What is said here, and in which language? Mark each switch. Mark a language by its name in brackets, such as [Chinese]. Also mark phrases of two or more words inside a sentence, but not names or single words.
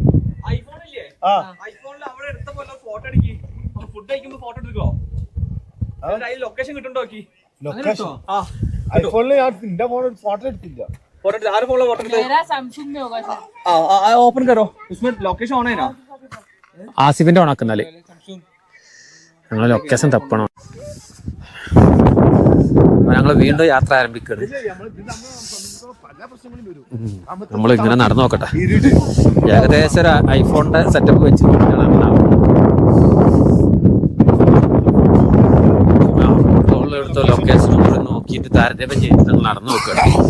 [Malayalam] ഐഫോണിൽ അവിടെ എടുത്ത പോലെ ഫോട്ടോ എടുക്കി. ഫുഡ് കഴിക്കുമ്പോ ഫോട്ടോ എടുക്കോ? ലൊക്കേഷൻ കിട്ടുണ്ടോ? ഐഫോണിൽ ഞാൻ എന്റെ ഫോണിൽ ഫോട്ടോ എടുത്തില്ല. [Hindi] आरे फोन फोटो मेरा सैमसंग में होगा सर. ओपन करो, उसमें लोकेशन ऑन है ना? [Malayalam] ആസിഫിന്റെ ഓണാക്കുന്നാല് ഞങ്ങളെ ലൊക്കേഷൻ തപ്പണം. ഞങ്ങള് വീണ്ടും യാത്ര ആരംഭിക്കുകയാണ്. നമ്മൾ ഇങ്ങനെ നടന്നു നോക്കട്ടെ. ഏകദേശം ഒരു ഐഫോണിന്റെ സെറ്റപ്പ് വെച്ച് എടുത്ത ലൊക്കേഷൻ നോക്കിയിട്ട് താരതമ്യം ചെയ്ത് ഞങ്ങൾ നടന്നു നോക്കുകയാണ്.